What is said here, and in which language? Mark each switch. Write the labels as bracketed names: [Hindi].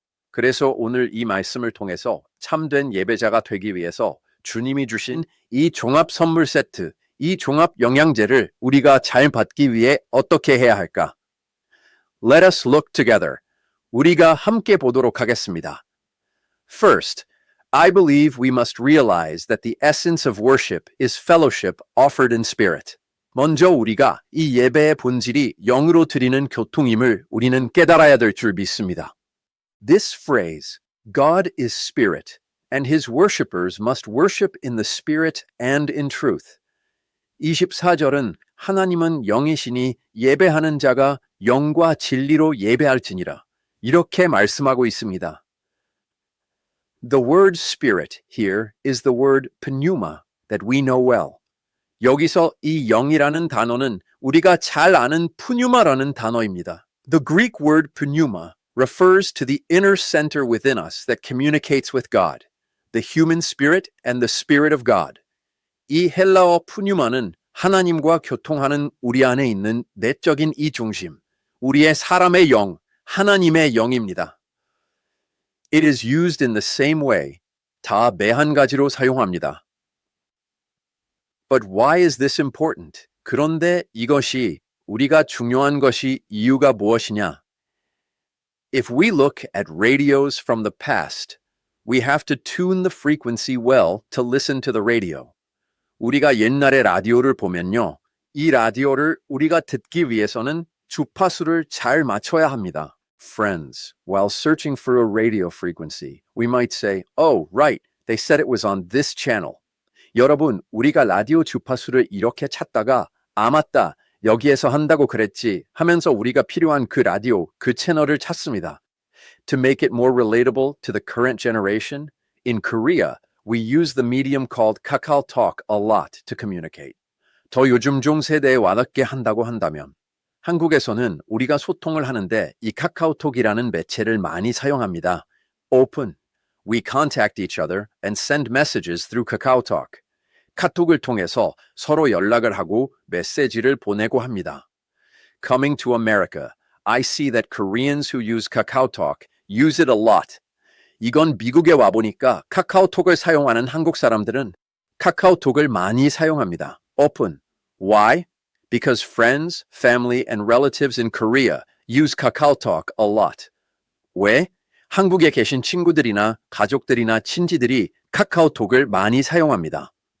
[Korean] 그래서 오늘 이 말씀을 통해서 참된 예배자가 되기 위해서 주님이 주신 이 종합 선물 세트, 이 종합 영양제를 우리가 잘 받기 위해 어떻게 해야 할까? [English] Let us look together. [Korean] 우리가 함께 보도록 하겠습니다. [English] First, I believe we must realize that the essence of worship is fellowship offered in spirit. [Korean] 먼저 우리가 이 예배의 본질이 영으로 드리는 교통임을 우리는 깨달아야 될 줄 믿습니다. [English] This phrase, God is spirit, and his worshippers must worship in the spirit and in truth. [Korean] 24절은 하나님은 영이시니 예배하는 자가 영과 진리로 예배할지니라. 이렇게 말씀하고 있습니다. [English] The word spirit here is the word pneuma that we know well. [Korean] 여기서 이 영이라는 단어는 우리가 잘 아는 pneuma라는 단어입니다. [English] The Greek word pneuma refers to the inner center within us that communicates with God, the human spirit and the spirit of God. [Korean] 이 헬라어 pneuma는 하나님과 교통하는 우리 안에 있는 내적인 이 중심, 우리의 사람의 영, 하나님의 영입니다. [English] It is used in the same way. [Korean] 다 매한 가지로 사용합니다. [English] But why is this important? [Korean] 그런데 이것이 우리가 중요한 것이 이유가 무엇이냐? [English] If we look at radios from the past, we have to tune the frequency well to listen to the radio. [Korean] 우리가 옛날의 라디오를 보면요. 이 라디오를 우리가 듣기 위해서는 주파수를 잘 맞춰야 합니다. [English] Friends, while searching for a radio frequency, we might say, oh, right, they said it was on this channel. [Korean] 여러분, 우리가 라디오 주파수를 이렇게 찾다가 아 맞다, 여기에서 한다고 그랬지 하면서 우리가 필요한 그 라디오, 그 채널을 찾습니다. [English] To make it more relatable to the current generation, in Korea, we use the medium called KakaoTalk a lot to communicate. [Korean] 더 요즘 종 세대에 와닿게 한다고 한다면 한국에서는 우리가 소통을 하는데 이 카카오톡이라는 매체를 많이 사용합니다. [English] Open. We contact each other and send messages through KakaoTalk. [Korean] 카톡을 통해서 서로 연락을 하고 메시지를 보내고 합니다. [English] Coming to America, I see that Koreans who use KakaoTalk use it a lot. [Korean] 이건 미국에 와보니까 카카오톡을 사용하는 한국 사람들은 카카오톡을 많이 사용합니다. [English] Open. Why? Because friends, family, and relatives in Korea use KakaoTalk a lot. [Korean] 왜? 한국에 계신 친구들이나 가족들이나 친지들이 카카오톡을 많이 사용합니다.